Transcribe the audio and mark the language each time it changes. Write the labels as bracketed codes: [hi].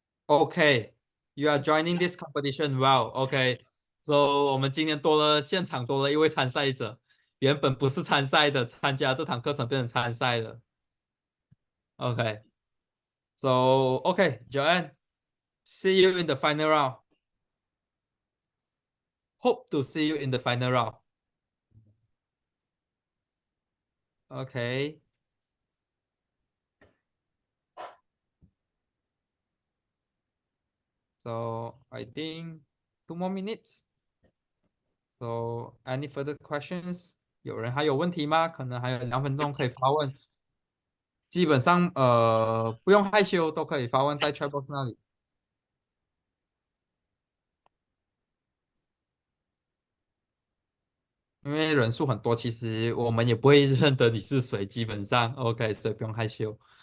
[en] Okay, you are joining this competition. Wow. Okay. [zh] So 我们今天现场多了一位参赛者，原本不是参赛的，参加这堂课程变成参赛了。 [en] Okay. So okay, Joanne, see you in the final round. Hope to see you in the final round. Okay. So I think 2 more minutes. So any further questions? [zh] 有人还有问题吗？可能还有2分钟可以发问。基本上不用害羞，都可以发问在 chat box 那里。因为人数很多，其实我们也不会认得你是谁，基本上 OK，所以不用害羞。